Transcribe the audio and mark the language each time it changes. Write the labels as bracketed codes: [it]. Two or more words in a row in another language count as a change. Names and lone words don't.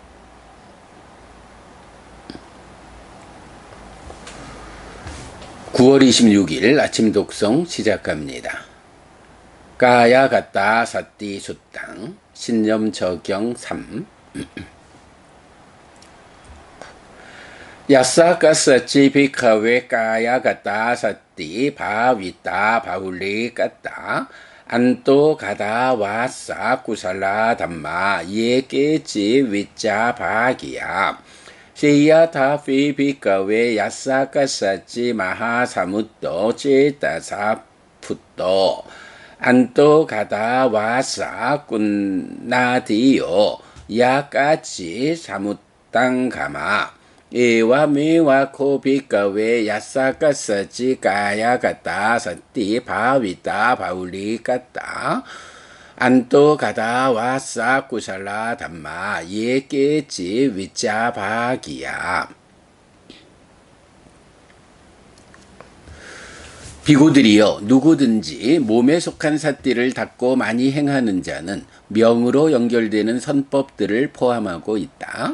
[ko] (9월 26일) 아침 독송 시작합니다. [pi] 까야 갔다 사띠 수땅 [ko] 신념 저경 [pi] 3 야사 까사찌 비카웨 까야 갔다 사띠 바위따 바울리 갔다 안또 가다 와사 구살라 담마 예케지 위자 바기야 시야타 피비카웨 야사 까사찌 마하사무또 제다사 풋도 안또 가다 와사 꾼나디요 야까지 사무땅 가마 에와 메와 코비카웨 야사 까사찌 까야 갔다 사띠 바위따 바울리 갔다 안또 가다 와사 구살라 담마 예케지 위자 바기야. [ko] 비구들이여, 누구든지 몸에 속한 삿띠를 닦고 많이 행하는 자는 명으로 연결되는 선법들을 포함하고 있다.